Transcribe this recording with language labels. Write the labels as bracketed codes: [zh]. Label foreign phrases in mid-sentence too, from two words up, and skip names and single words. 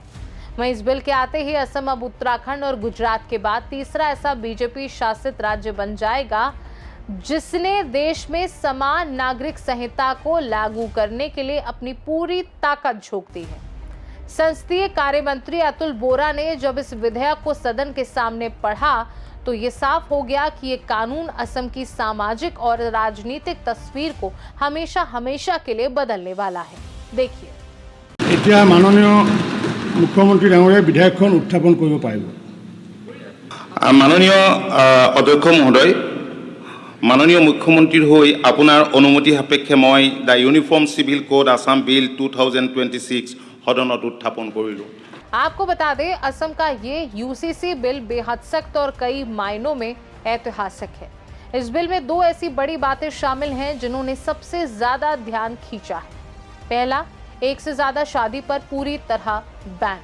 [hi] वहीं इस बिल के आते ही असम अब उत्तराखंड और गुजरात के बाद तीसरा ऐसा बीजेपी शासित राज्य बन जाएगा जिसने देश में समान नागरिक संहिता को लागू करने के लिए अपनी पूरी ताकत झोंक दी है। संसदीय कार्य मंत्री अतुल बोरा ने जब इस विधेयक को सदन के सामने पढ़ा तो ये साफ हो गया कि ये कानून असम की सामाजिक और राजनीतिक तस्वीर को हमेशा हमेशा के लिए बदलने वाला है। देखिए। [as] এতিয়া মাননীয় মুখ্যমন্ত্ৰী ডাঙৰীয়াই বিধেয়কখন উত্থাপন কৰিব পাৰিব। মাননীয় অধ্যক্ষ মহোদয়, মাননীয় মুখ্যমন্ত্ৰীৰ হৈ আপোনাৰ অনুমতি সাপেক্ষে মই দ্য ইউনিফৰ্ম সিভিল কোড আসাম বিল 2026 সদনত উত্থাপন কৰিলোঁ। [hi] आपको बता दें, असम का ये यूसीसी बिल बेहद सख्त और कई मायनों में ऐतिहासिक है। इस बिल में 2 ऐसी बड़ी बातें शामिल हैं जिन्होंने सबसे ज्यादा ध्यान खींचा है। पहला, 1 से ज्यादा शादी पर पूरी तरह बैन।